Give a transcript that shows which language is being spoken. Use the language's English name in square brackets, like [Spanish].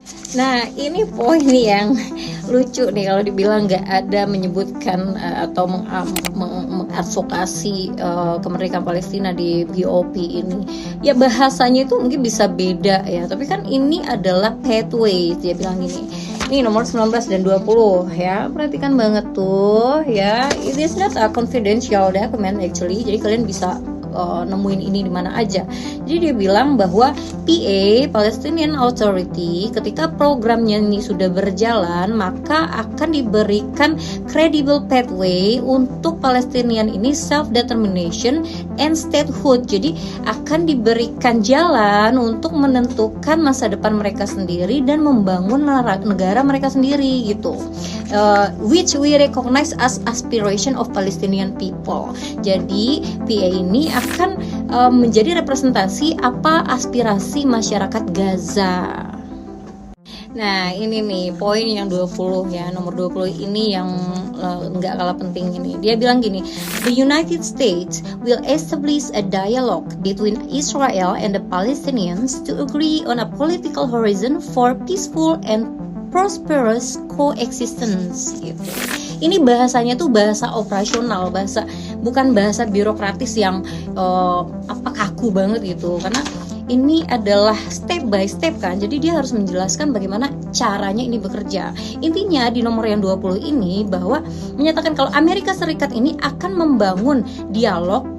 [Indonesian] Nah ini poin yang lucu nih kalau dibilang nggak ada menyebutkan atau mengadvokasi kemerdekaan Palestina di BOP ini. Ya bahasanya itu mungkin bisa beda ya, tapi kan ini adalah pathway, dia bilang gini. Ini nomor 19 dan 20 ya. Perhatikan banget tuh ya. [English] It is not a confidential document actually. [Indonesian] Jadi kalian bisa nemuin ini di mana aja. Jadi dia bilang bahwa PA, Palestinian Authority, ketika programnya ini sudah berjalan, maka akan diberikan [English] credible pathway [Indonesian] untuk Palestinian ini [English] self-determination and statehood. [Indonesian] Jadi akan diberikan jalan untuk menentukan masa depan mereka sendiri dan membangun negara mereka sendiri gitu. [English] Which we recognize as aspiration of Palestinian people. [Indonesian] Jadi PA ini akan menjadi representasi apa aspirasi masyarakat Gaza. Nah ini nih poin yang 20 ya, nomor 20 ini yang nggak kalah penting ini. Dia bilang gini, [English] the United States will establish a dialogue between Israel and the Palestinians to agree on a political horizon for peaceful and prosperous coexistence [Indonesian] gitu. Ini bahasanya tuh bahasa operasional, bukan bahasa birokratis yang kaku banget gitu, karena ini adalah step by step kan, jadi dia harus menjelaskan bagaimana caranya ini bekerja. Intinya di nomor yang 20 ini bahwa menyatakan kalau Amerika Serikat ini akan membangun dialog